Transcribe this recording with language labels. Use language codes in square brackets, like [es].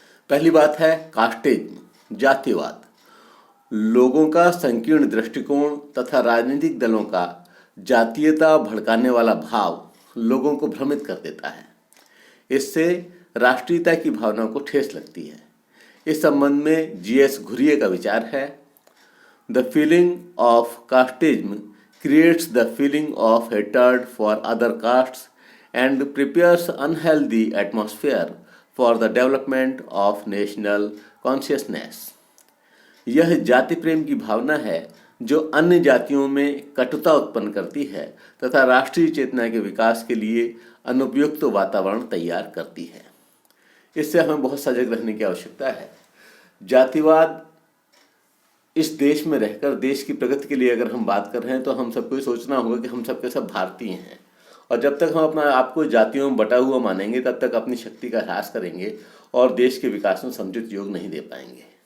[hi] पहली बात है कास्टिज्म, जातिवाद। लोगों का संकीर्ण दृष्टिकोण तथा राजनीतिक दलों का जातीयता भड़काने वाला भाव लोगों को भ्रमित कर देता है। इससे राष्ट्रीयता की भावना को ठेस लगती है। इस संबंध में जीएस घुरिये का विचार है, [en] The feeling of casteism creates the feeling of hatred for other castes and prepares unhealthy atmosphere for the development of national consciousness। [hi] यह जाति प्रेम की भावना है जो अन्य जातियों में कटुता उत्पन्न करती है तथा राष्ट्रीय चेतना के विकास के लिए अनुपयुक्त वातावरण तैयार करती है। इससे हमें बहुत सजग रहने की आवश्यकता है। जातिवाद इस देश में रहकर देश की प्रगति के लिए अगर हम बात कर रहे हैं, तो हम सबको सोचना होगा कि हम सबके सब भारतीय हैं, और जब तक हम अपना आपको जातियों में बटा हुआ मानेंगे, तब तक अपनी शक्ति का ह्रास करेंगे और देश के विकास में समुचित योग नहीं दे पाएंगे।